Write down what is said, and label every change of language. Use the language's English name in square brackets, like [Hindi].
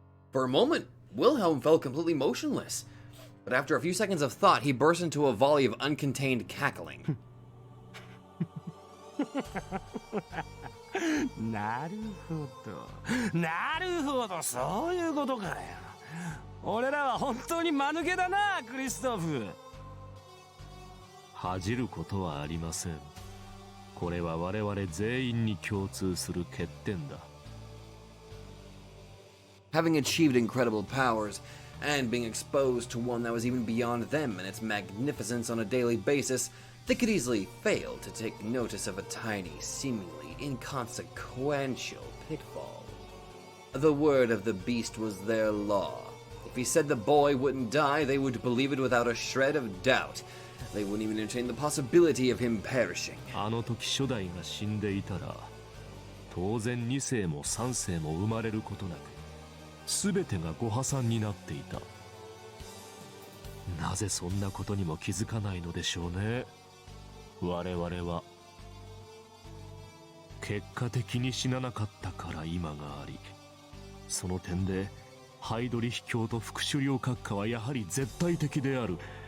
[English] For a moment, Wilhelm felt completely motionless. But after a few seconds of thought, he burst into a volley of uncontained cackling. [Japanese] なるほどなるほど、そういうことかよ。俺らは本当に間抜けだな、クリストフ。恥じることはありません。これは我々全員に共通する欠点だ。 [English] Having achieved incredible powers, and being exposed to one that was even beyond them in its magnificence on a daily basis, they could easily fail to take notice of a tiny, seemingly inconsequential pitfall. The word of the beast was their law. If he said the boy wouldn't die, they would believe it without a shred of doubt. They wouldn't even entertain the possibility of him perishing. [Japanese] あの時初代が死んでいたら、当然2世も3世も生まれることなく、全てがご破産になっていた。なぜそんなことにも気づかないのでしょうね。我々は結果的に死ななかったから今があり、その点でハイドリヒ教と副首領閣下はやはり絶対的である。